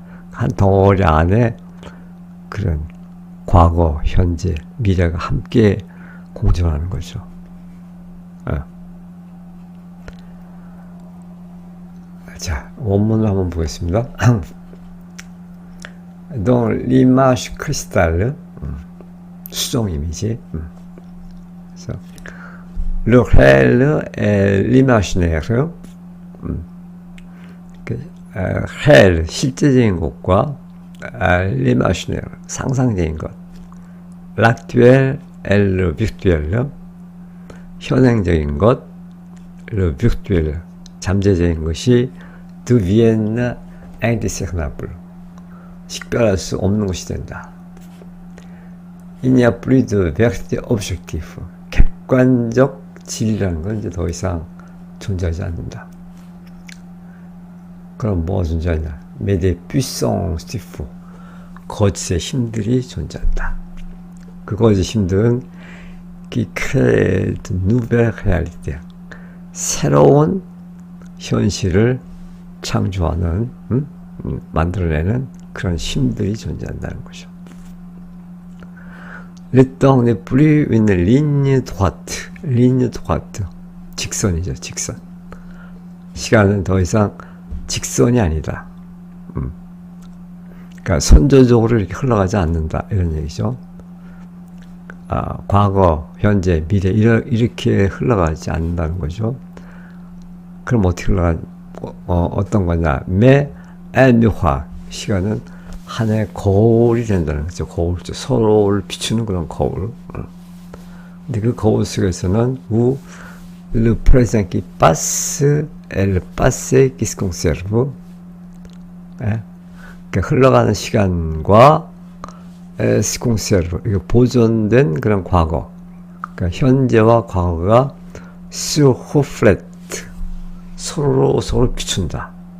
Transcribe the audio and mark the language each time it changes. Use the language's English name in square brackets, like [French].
[Korean] 한 덩어리 안에 그런 과거, 현재, 미래가 함께 공존하는 거죠. 자, 원문을 한번 보겠습니다. [French] Dans l'image cristal, [Korean] 수정 이미지. [French] Le réel et l'imaginaire. [Korean] réel, 실제적인 것과 l'imaginaire, 상상적인 것. [French] l'actuel et le virtuel, [Korean] 현행적인 것. [French] le virtuel, [Korean] 잠재적인 것이 [French] deviennent indiscernables, [Korean] 식별할 수 없는 것이 된다. [French] Il n'y a plus de vérité objective, [Korean] 객관적 진리라는 건 이제 더 이상 존재하지 않는다. 그럼 뭐가 존재하냐? [French] Mais des puissances du faux, [Korean] 거짓의 힘들이 존재한다. 그 거짓 힘들은 [French] qui crée de nouvelles réalités, [Korean] 새로운 현실을 창조하는, 만들어내는 그런 힘들이 존재한다는 거죠. [French] Le temps n'est plus une ligne droite. ligne droite. [Korean] 직선이죠, 직선. 시간은 더 이상 직선이 아니다. 그러니까 선조적으로 이렇게 흘러가지 않는다. 이런 얘기죠. 과거, 현재, 미래 이렇게 흘러가지 않는다는 거죠. 그럼 어떻게 어떤 거냐? 매 엘미화 시간은 하나의 거울이 된다는 거죠. 거울, 서로를 비추는 그런 거울. 근데 그 거울 속에서는 [French] le présent qui passe et le passé qui se conserve. [Korean] 그러니까 흘러가는 시간과 [French] se conserve, [Korean] 이거 보존된 그런 과거. 그러니까 현재와 과거가 [French] se reflète, [Korean] 서로 비춘다.